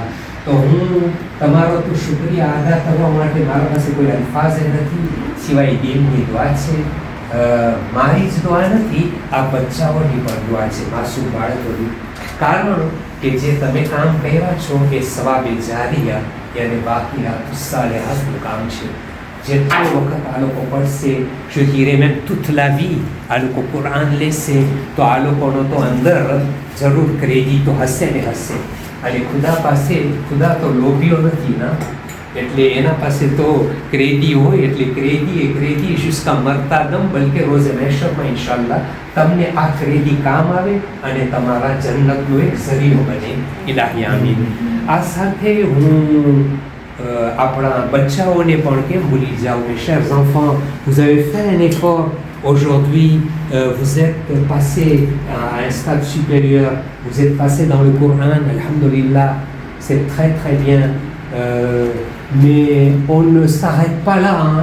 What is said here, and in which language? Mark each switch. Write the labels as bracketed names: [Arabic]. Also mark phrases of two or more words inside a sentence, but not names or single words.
[Gujarati] તો હું તમારો તો શુક્રિયા અદા કરવા માટે મારા પાસે કોઈ અલ્ફાઝ નથી સિવાય દિલની દુઆ છે. મારી જ દુઆ નથી, આ બચ્ચાઓની પણ દુઆ છે, માસૂમ બાળકોની. કારણ કે જે તમે કામ કર્યા છો એ સવાબે જારિયા યાની બાકિયાત સાલિહાતનું કામ છે. જેટલો વખત આ લોકો પડશે, [French] je dirais même toute la vie, [Gujarati] આ લોકો કુરાન લેશે તો આ લોકોનો તો અંદર જરૂર ક્રેડિટ તો હશે ને હશે. અને ખુદા તો લોભીઓ નથી ના, એટલે એના પાસે તો ક્રેડી હોય. એટલે ક્રેડી jusqu'à મરતા દમ, બલકે રોઝે મહેશરમાં ઇન્શાઅલ્લાહ તમને આ ક્રેડી કામ આવે અને તમારા જન્નતનો એક ઝરીયો બને. ઇલાહી આમીન. આ સાથે હું આપણા બચ્ચાઓને પણ કેમ ભૂલી જાઉં. [French] mes chers enfants, vous avez fait un effort aujourd'hui, vous êtes passés à un stade supérieur, vous êtes passés dans le Coran, alhamdulillah, c'est très très bien. Mais on ne s'arrête pas là, hein.